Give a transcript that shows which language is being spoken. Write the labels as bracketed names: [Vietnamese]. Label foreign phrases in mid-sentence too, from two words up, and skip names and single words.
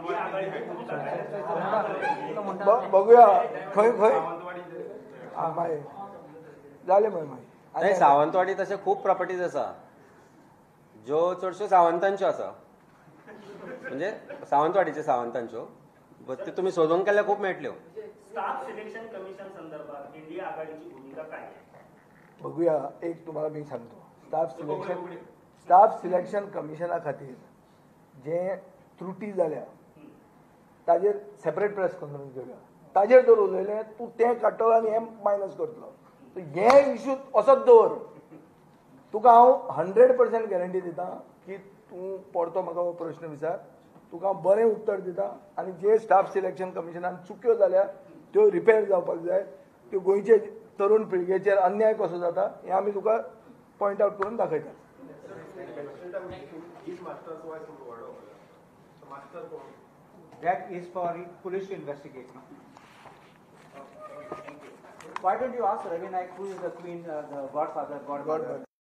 [Konkani] बघूया खंय माय जाले माय. सावंतवाडी तशे खूब प्रॉपर्टीज आसा ज्यो चडश्यो सावंतांच्यो आसा, म्हणजे सावंतवाडीच्यो ते तुमी सोदूंक केल्यार खूब मेळटल्यो. [Marathi] स्टाफ सिलेक्शन कमिशन संदर्भात इंडिया आघाडीची भूमिका काय आहे? बघूया. एक तुम्हाला मी सांगतो, [Konkani] स्टाफ सिलेक्शन कमिशना खातीर जे त्रुटी जाल्या ताजेर [English] separate press conference [Konkani] घेवया. ताजेर जर उलयलें तूं तें काडटलो आनी हें मायनस करतलो, हे इश्यू असोच दवर. तुका हांव 100% गॅरंटी दिता की तूं परतो म्हाका हो प्रश्न विचार, तुका हांव बरें उत्तर दिता. आनी जे स्टाफ सिलेक्शन कमिशनान चुक्यो जाल्या त्यो रिपेर जावपाक जाय. त्यो गोंयचे तरुण पिळगेचेर अन्याय कसो जाता हें आमी तुका [English] point out [Konkani] करून दाखयता. [English] That is for police to investigate. Why don't you ask Ravi Naik who is the queen, the godfather, godmother?